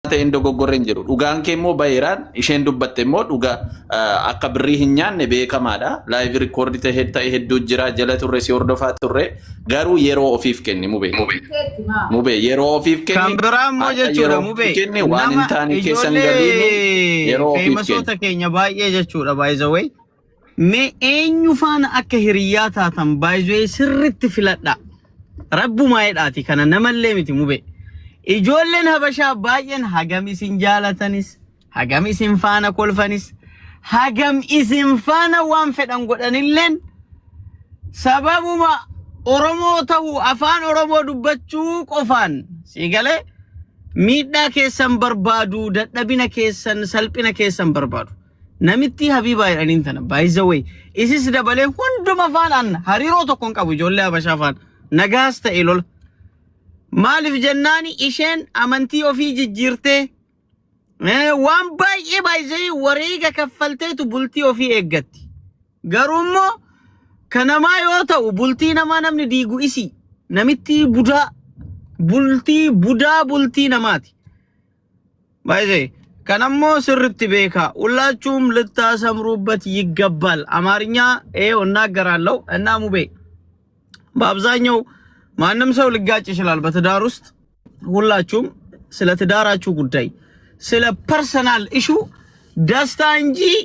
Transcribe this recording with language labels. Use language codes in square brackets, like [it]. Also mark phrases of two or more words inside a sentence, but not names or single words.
[om] ta'een dogoggorreen jiru. Dhugaan kee immoo baay'iraan isheen dubbatte immoo dhugaa akka birrii hin nyaanne beekamaadha. [en] Live record [om] ta'e hedduu jira jala turre si hordofaa turre garuu yeroo ofiif kenni mubee. Mubee yeroo ofiif kenni. Kan biraa immoo jechuudha mubee. Kenni waan hin taane keessan galiini yeroo ofiif kenni. Feemasoota keenya baay'ee jechuudha [en] by the way. [om] Mee eenyu faana akka hiriyaa taatan [en] by the way [om] sirriitti filadha. Rabbuma jedhaati kana namallee miti mubee. Ijoolleen habashaa baay'een hagam isin jaalatanis hagam isin faana kolfanis hagam isin faana waan fedhan godhanilleen sababuma Oromoo ta'uu afaan Oromoo dubbachuu qofaan siigalee miidhaa keessan barbaadu dadhabina keessan salphina keessan barbaadu namitti Habiibaa jedhaniin tana [en] by the way [om] isis dabalee hunduma faanaan hariiroo tokkoon qabu ijoollee habashaa faana nagaas ta'e lola Maalif jennani isheen amantii ofii jijjiirtee waan baay'ee baay'ee wareega kaffalteetu bultii ofii eeggatti. Garuu immoo kanamaa yoo ta'u bultii namaa namni diigu isi namitti budaa bultii namaati. Baay'ee kanammoo sirriitti beeka [am] ሁላችሁም ልታሰምሩበት ይገባል አማርኛ እናገራለሁ እና ሙቤ በአብዛኛው ማንም ሰው ልጋጭ ይችላል በትዳር ውስጥ ሁላችሁም ስለ ትዳራችሁ ጉዳይ ስለ [en] personal issue [am] ደስታ እንጂ